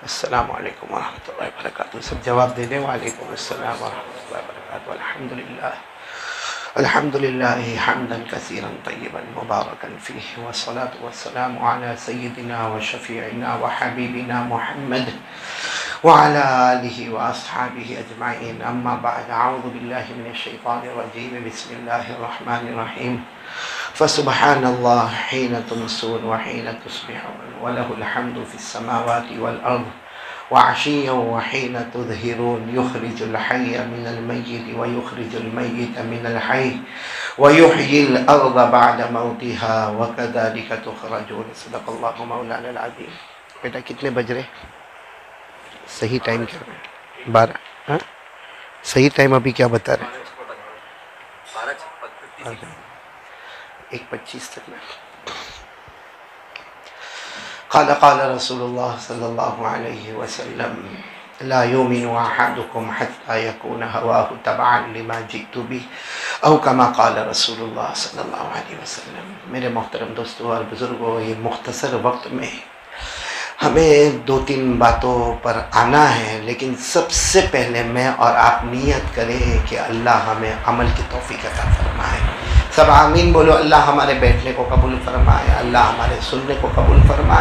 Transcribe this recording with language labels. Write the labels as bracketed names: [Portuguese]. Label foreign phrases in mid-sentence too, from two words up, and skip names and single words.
[Arabic] السلام عليكم ورحمة الله وبركاته. [Urdu] سب جواب دے دیں. [Arabic] وعليكم السلام ورحمة الله وبركاته۔ الحمد لله الحمد لله حمدا كثيرا طيبا مباركا فيه والصلاة والسلام على سيدنا وشفيعنا وحبيبنا محمد وعلى آله وأصحابه أجمعين. أما بعد. أعوذ بالله من الشيطان الرجيم۔ بسم الله الرحمن الرحيم. فسبحان الله حين تمسون وحين تصبحون وله الحمد في السماوات والأرض وعشيا وحين تظهرون. يخرج الحي من الميت ويخرج الميت من الحي ويحيي الأرض بعد موتها وكذلك تخرجون. صدق الله مولانا العظيم. [Urdu] بیٹا کتنے بج رہے? صحیح ٹائم کیا ہے؟ 12. ہاں، صحیح ٹائم ابھی کیا بتا رہے? 1:25 تک میں. [Arabic] قال رسول الله صلى الله عليه وسلم لا يؤمن أحدكم حتى يكون هواه تبعا لما جئت به أو كما قال رسول الله صلى الله عليه وسلم. [Urdu] میرے محترم دوستوں اور بزرگوں، یہ مختصر وقت میں ہمیں 2-3 باتوں پر آنا ہے، لیکن سب سے پہلے میں اور آپ نیت کریں کہ اللہ ہمیں عمل کی توفیق عطا فرمائے. سب آمین بولو. اللہ ہمارے بیٹھنے کو قبول فرمائے، اللہ ہمارے سننے کو قبول فرمائے.